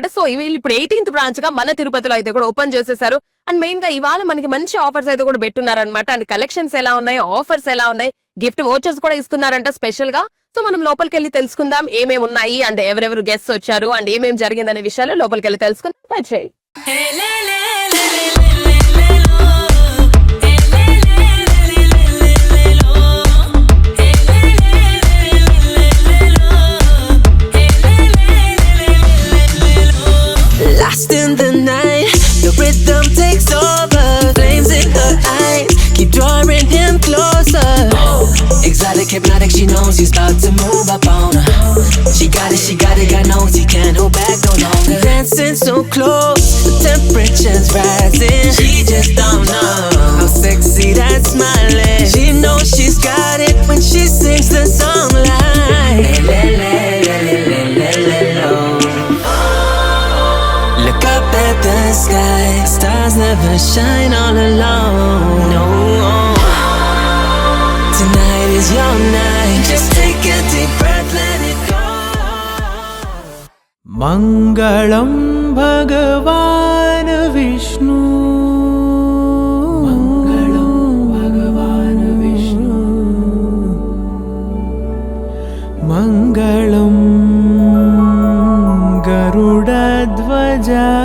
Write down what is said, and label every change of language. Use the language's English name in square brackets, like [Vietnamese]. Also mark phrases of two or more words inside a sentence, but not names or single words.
[Telugu] సో వీళ్ళు ఇప్పుడు 18th బ్రాంచ్ గా మన తిరుపతిలో అయితే కూడా ఓపెన్ చేసేసారు. [English] and main [Telugu] గా ఇవాళ మనకి మంచి ఆఫర్స్ అయితే కూడా పెట్టున్నారనమాట. [English] and collections [Telugu] ఎలా ఉన్నాయి, ఆఫర్స్ ఎలా ఉన్నాయి, [English] gift vouchers [Telugu] కూడా ఇస్తున్నారంట స్పెషల్ గా. సో మనం లోపలికి వెళ్ళి తెలుసుకుందాం ఏమేమి ఉన్నాయి అండ్ ఎవరెవరు గెస్ట్స్ వచ్చారు అండ్ ఏమేమి జరిగిందనే విషయాలు లోపలికి వెళ్ళి తెలుసుకుందాం. [English] Lost in the night, the rhythm takes over. Flames in her eyes, keep drawing him closer. Exotic, hypnotic, she knows he's about to move up on her. She got it, God knows he can't hold back no longer. Dancing so close, the temperature's rising. She just don't know how sexy that smile is. She knows she's got it when she sings the song like le le le le le le lo. Look up at the sky, stars never shine all alone. No, tonight is your night. Just take a deep breath, let it go. [Sanskrit] मङ्गलं भगवान् विष्णुः. मङ्गलं भगवान् विष्णुः. मङ्गलं गरुड ध्वजः.